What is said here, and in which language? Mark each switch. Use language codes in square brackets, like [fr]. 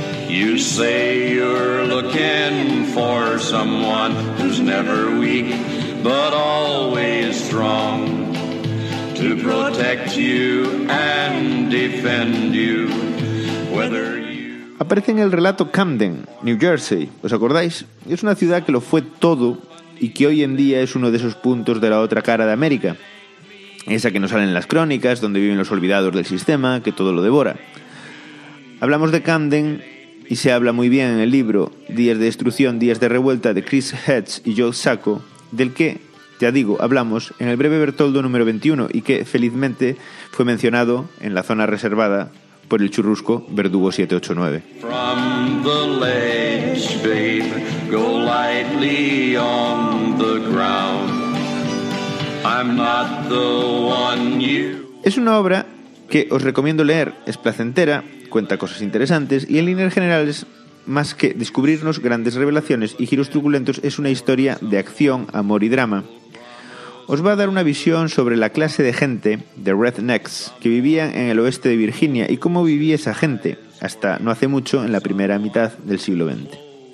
[en] You say you're looking for someone who's never weak, but always strong. To protect you and defend you, whether you... [es] Aparece en el relato Camden, New Jersey, ¿os acordáis? Es una ciudad que lo fue todo y que hoy en día es uno de esos puntos de la otra cara de América. Esa que no sale en las crónicas, donde viven los olvidados del sistema, que todo lo devora. Hablamos de Camden y se habla muy bien en el libro Días de Destrucción, Días de Revuelta, de Chris Hedges y Joel Sacco, del que... Ya digo, hablamos en el breve Bertoldo número 21 y que, felizmente, fue mencionado en la zona reservada por el churrusco Verdugo 789. [en] From the ledge, babe, go lightly on the ground. I'm not the one you... [es] Es una obra que os recomiendo leer. Es placentera, cuenta cosas interesantes y, en líneas generales, más que descubrirnos grandes revelaciones y giros truculentos, es una historia de acción, amor y drama. Os va a dar una visión sobre la clase de gente, de rednecks, que vivían en el oeste de Virginia y cómo vivía esa gente, hasta no hace mucho, en la primera mitad del siglo XX.